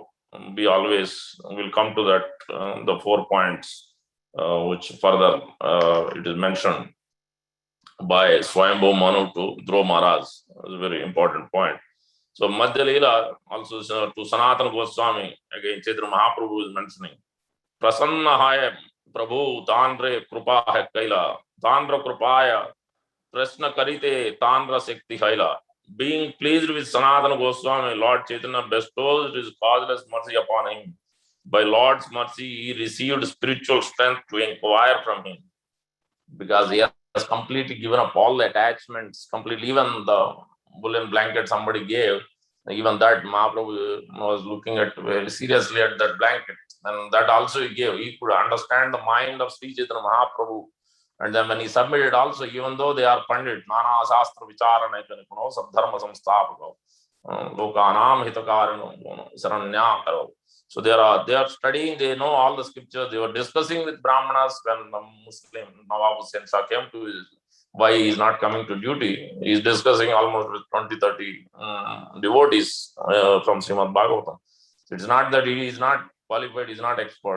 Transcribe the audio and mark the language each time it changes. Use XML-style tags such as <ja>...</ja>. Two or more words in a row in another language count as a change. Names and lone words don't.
<en>We always will come to that, the 4 points, which further it is mentioned by Swayambhu Manu to Dhruva Maharaj. That's a very important point. So Madhya Leela also to Sanatana Goswami, again Chaitanya Mahaprabhu is mentioning,</en> <bn>প্রসন্ন হৈ প্রভু তাঁরে কৃপা হৈ কৈলা, তাঁর কৃপায়, কৃষ্ণ করিতে তাঁর শক্তি হৈলা.</bn> <en>Being pleased with Sanatana Goswami, Lord Chaitanya bestows his causeless mercy upon him. By Lord's mercy, he received spiritual strength to inquire from him, because he has completely given up all the attachments, completely, even the woolen blanket somebody gave, Even that Mahaprabhu was looking at very seriously at that blanket. And that also he gave. He could understand the mind of Sri Chaitanya Mahaprabhu. And then when he submitted also, even though they are Pandit,</en> <sa>नाना शास्त्र विचारण निकुनो, सद्धर्म संस्थापको, लोकानां हितकारिणो, शरण्य करो.</sa> <en>So they are studying, they know all the scriptures, they were discussing with Brahmanas when the Muslim Nawab Hussain Shah came to his, why he is not coming to duty. He is discussing almost with 20-30 devotees from Srimad Bhagavatam. It's not that he is not qualified, he is not expert.</en>